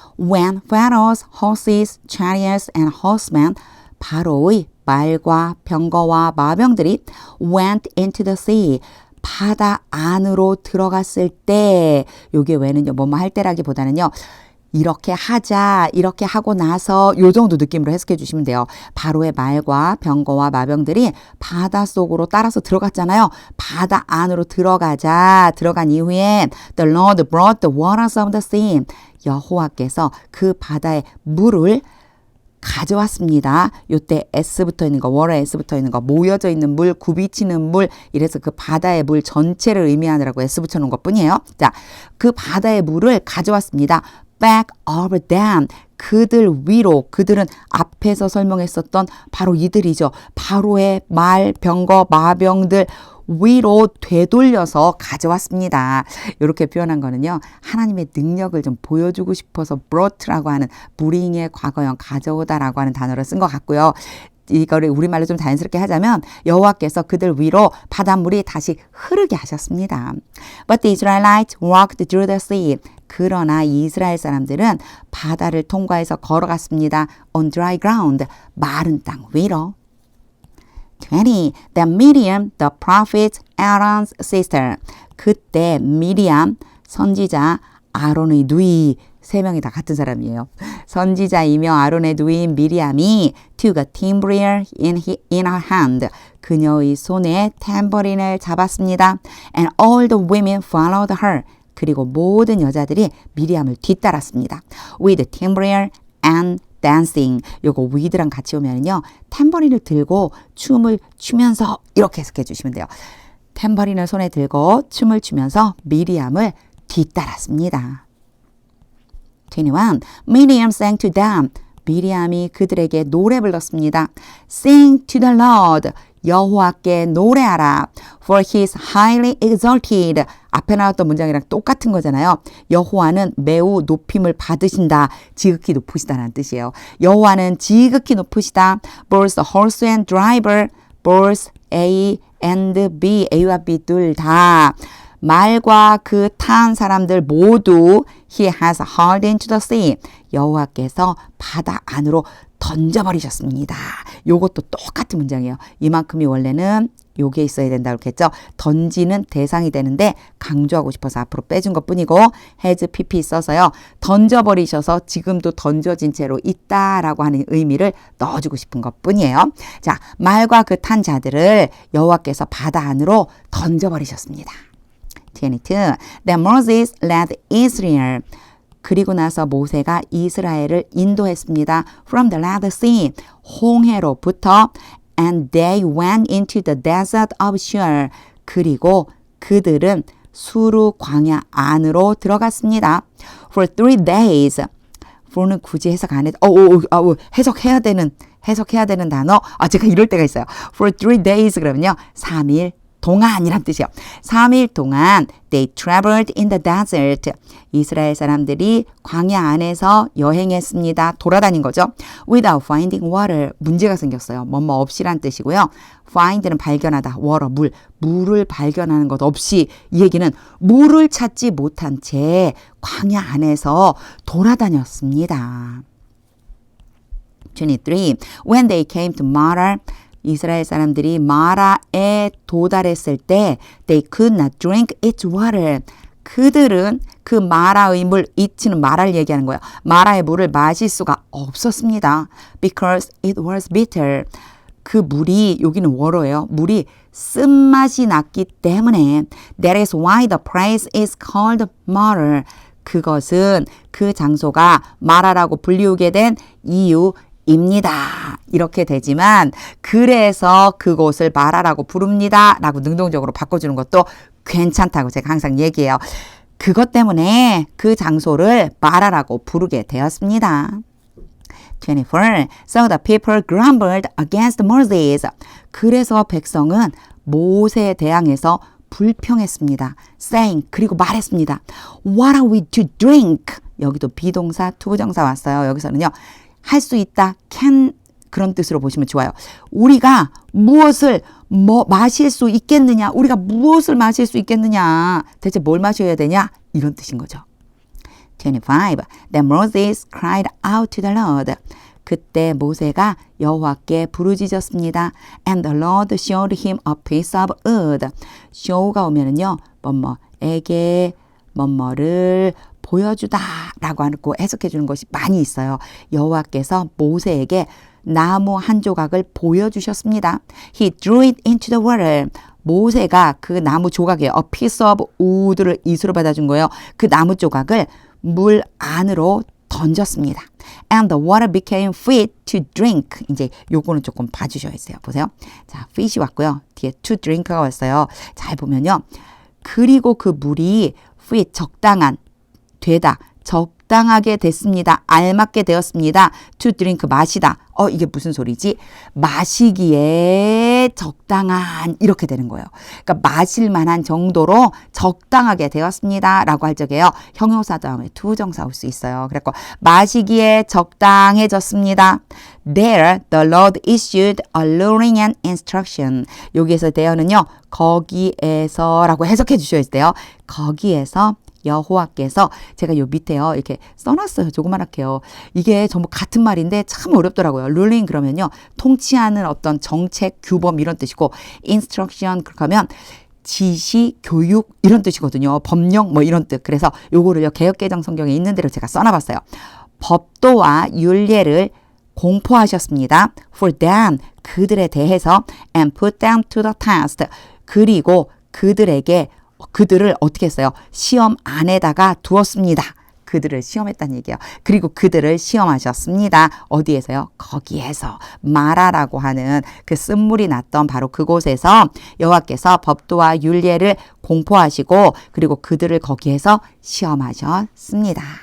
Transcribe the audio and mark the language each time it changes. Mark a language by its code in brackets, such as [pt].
[en] When Pharaoh's horses, chariots, and horsemen [ko] 바로의 말과 병거와 마병들이 [en] went into the sea [ko] 바다 안으로 들어갔을 때 요게 왜는요 뭐뭐 할 때라기보다는요 이렇게 하자, 이렇게 하고 나서 요 정도 느낌으로 해석해 주시면 돼요. 바로의 말과 병거와 마병들이 바닷속으로 따라서 들어갔잖아요. 바다 안으로 들어간 이후에 [en] The Lord brought the waters of the sea. [ko] 여호와께서 그 바다의 물을 가져왔습니다. 요때 S 붙어 있는 거, 월에 S 붙어 있는 거, 모여져 있는 물, 굽이치는 물, 이래서 그 바다의 물 전체를 의미하느라고 S 붙여 놓은 것 뿐이에요. 자, 그 바다의 물을 가져왔습니다. [en] back over them. [ko] 그들 위로, 그들은 앞에서 설명했었던 바로 이들이죠. 바로의 말, 병거, 마병들 위로 되돌려서 가져왔습니다. 이렇게 표현한 거는요. 하나님의 능력을 좀 보여주고 싶어서 brought라고 하는 bring의 과거형 가져오다라고 하는 단어를 쓴 것 같고요. 이거를 우리말로 좀 자연스럽게 하자면 여호와께서 그들 위로 바닷물이 다시 흐르게 하셨습니다. [en] But the Israelites walked through the sea. [ko] 그러나 이스라엘 사람들은 바다를 통과해서 걸어갔습니다. [en] On dry ground. [ko] 마른 땅 위로. 20. [en] Then Miriam, the prophet, Aaron's sister. [ko] 그때 미리암, 선지자, 아론의 누이, 세 명이 다 같은 사람이에요. 선지자이며 아론의 누이인 미리암이 [en] took a timbrel in her hand. [ko] 그녀의 손에 탬버린을 잡았습니다. [en] And all the women followed her. [ko] 그리고 모든 여자들이 미리암을 뒤따랐습니다. [en] With timbrel and dancing. [ko] 요거 with랑 같이 오면요. 탬버린을 들고 춤을 추면서 이렇게 해석해 주시면 돼요. 탬버린을 손에 들고 춤을 추면서 미리암을 뒤따랐습니다. [en] 21. Miriam sang to them. [ko] 미리암이 그들에게 노래 불렀습니다. [en] Sing to the Lord. [ko] 여호와께 노래하라. [en] For he is highly exalted. [ko] 앞에 나왔던 문장이랑 똑같은 거잖아요. 여호와는 매우 높임을 받으신다. 지극히 높으시다라는 뜻이에요. 여호와는 지극히 높으시다. [en] Both the horse and driver. Both A and B. [ko] A와 B 둘 다. 말과 그 탄 사람들 모두 [en] He has hurled into the sea. [ko] 여호와께서 바다 안으로 던져버리셨습니다. 요것도 똑같은 문장이에요. 이만큼이 원래는 요게 있어야 된다고 했겠죠. 던지는 대상이 되는데 강조하고 싶어서 앞으로 빼준 것뿐이고 has pp 써서요. 던져버리셔서 지금도 던져진 채로 있다라고 하는 의미를 넣어주고 싶은 것뿐이에요. 자, 말과 그 탄 자들을 여호와께서 바다 안으로 던져버리셨습니다. [en] 22. Then Moses led Israel. [ko] 그리고 나서 모세가 이스라엘을 인도했습니다. [en] From the Red Sea. [ko] 홍해로부터. [en] And they went into the desert of Shur. [ko] 그리고 그들은 수르 광야 안으로 들어갔습니다. [en] For 3 days. [ko] for는 굳이 해석 안 해도 해석해야 되는 단어. 제가 이럴 때가 있어요. [en] For 3 days [ko] 그러면요. 3일 동안이란 뜻이에요. 3일 동안 [en] they traveled in the desert. [ko] 이스라엘 사람들이 광야 안에서 여행했습니다. 돌아다닌 거죠. [en] Without finding water. [ko] 문제가 생겼어요. 뭐뭐 없이란 뜻이고요. find는 발견하다. water, 물을 발견하는 것 없이 이 얘기는 물을 찾지 못한 채 광야 안에서 돌아다녔습니다. [en] 23. When they came to Marah. [ko] 이스라엘 사람들이 마라에 도달했을 때 [en] they could not drink its water. [ko] 그들은 그 마라의 물, it는 마라를 얘기하는 거예요. 마라의 물을 마실 수가 없었습니다. [en] Because it was bitter. [ko] 그 물이, 여기는 워러예요. 물이 쓴맛이 났기 때문에 [en] That is why the place is called Marah. [ko] 그것은 그 장소가 마라라고 불리우게 된 이유 입니다. 이렇게 되지만 그래서 그곳을 마라라고 부릅니다. 라고 능동적으로 바꿔주는 것도 괜찮다고 제가 항상 얘기해요. 그것 때문에 그 장소를 마라라고 부르게 되었습니다. 24. [en] So the people grumbled against Moses. [ko] 그래서 백성은 모세에 대항해서 불평했습니다. saying, 그리고 말했습니다. [en] What are we to drink? [ko] 여기도 비동사, 투부정사 왔어요. 여기서는요. 할 수 있다, can 그런 뜻으로 보시면 좋아요. 우리가 무엇을 마실 수 있겠느냐? 우리가 무엇을 마실 수 있겠느냐? 대체 뭘 마셔야 되냐? 이런 뜻인 거죠. 25. [en] Then Moses cried out to the Lord. [ko] 그때 모세가 여호와께 부르짖었습니다. [en] And the Lord showed him a piece of wood. [ko] show가 오면은요. 뭐뭐에게 뭐뭐를 보여주다 라고 하고 해석해 주는 것이 많이 있어요. 여호와께서 모세에게 나무 한 조각을 보여주셨습니다. [en] He drew it into the water. [ko] 모세가 그 나무 조각에 a piece of wood를 이수로 받아준 거예요. 그 나무 조각을 물 안으로 던졌습니다. [en] And the water became fit to drink. [ko] 이제 요거는 조금 봐주셔야 했어요. 보세요. 자, fit이 왔고요. 뒤에 to drink가 왔어요. 잘 보면요. 그리고 그 물이 fit, 적당한, 되다, 적당하게 됐습니다. 알맞게 되었습니다. to drink, 마시다. 이게 무슨 소리지? 마시기에 적당한 이렇게 되는 거예요. 그러니까 마실 만한 정도로 적당하게 되었습니다. 라고 할 적에요. 형용사 다음에 투정사 올 수 있어요. 그래서 마시기에 적당해졌습니다. [en] There the Lord issued a luring and instruction. [ko] 여기에서 대어는요. 거기에서 라고 해석해 주셔야 돼요. 거기에서 여호와께서 제가 요 밑에요. 이렇게 써놨어요. 조그맣게요. 이게 전부 같은 말인데 참 어렵더라고요. 룰링 그러면요. 통치하는 어떤 정책, 규범 이런 뜻이고 instruction 그러면 지시, 교육 이런 뜻이거든요. 법령 뭐 이런 뜻. 그래서 요거를요. 개역개정 성경에 있는 대로 제가 써놔봤어요. 법도와 율례를 공포하셨습니다. [en] For them, [ko] 그들에 대해서 [en] and put them to the test. [ko] 그리고 그들을 어떻게 했어요? 시험 안에다가 두었습니다. 그들을 시험했다는 얘기예요. 그리고 그들을 시험하셨습니다. 어디에서요? 거기에서 마라라고 하는 그 쓴물이 났던 바로 그곳에서 여호와께서 법도와 율례를 공포하시고 그리고 그들을 거기에서 시험하셨습니다.